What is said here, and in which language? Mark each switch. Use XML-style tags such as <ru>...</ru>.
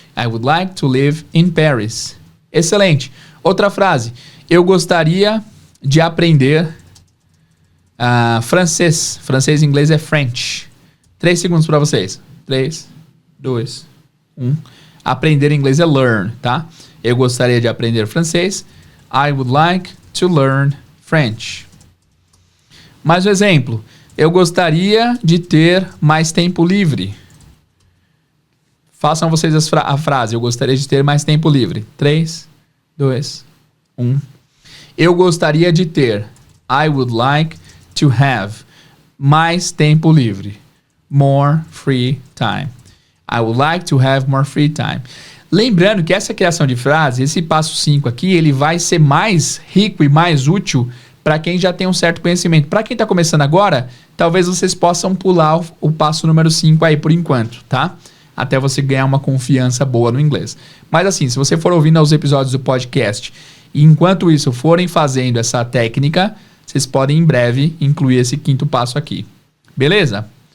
<en>I would like to live in Paris.</en> <pt>Excelente. Outra frase. Eu gostaria de aprender francês. Francês em inglês é French. 3 segundos para vocês. 3, 2, 1. Aprender em inglês é learn, tá? Eu gostaria de aprender francês.</pt> <en>I would like to learn French.</en> <pt>Mais um exemplo. Eu gostaria de ter mais tempo livre. Façam vocês a frase. Eu gostaria de ter mais tempo livre. 3, 2, 1. Eu gostaria de ter.</pt> <en>I would like to have</en> <pt>mais tempo livre.</pt> <en>More free time. I would like to have more free time.</en> <pt>Lembrando que essa criação de frase, esse passo 5 aqui, ele vai ser mais rico e mais útil para quem já tem um certo conhecimento. Para quem está começando agora, talvez vocês possam pular o passo número 5 aí por enquanto, tá? Até você ganhar uma confiança boa no inglês. Mas assim, se você for ouvindo os episódios do podcast e enquanto isso forem fazendo essa técnica, vocês podem em breve incluir esse 5º passo aqui. Beleza?</pt>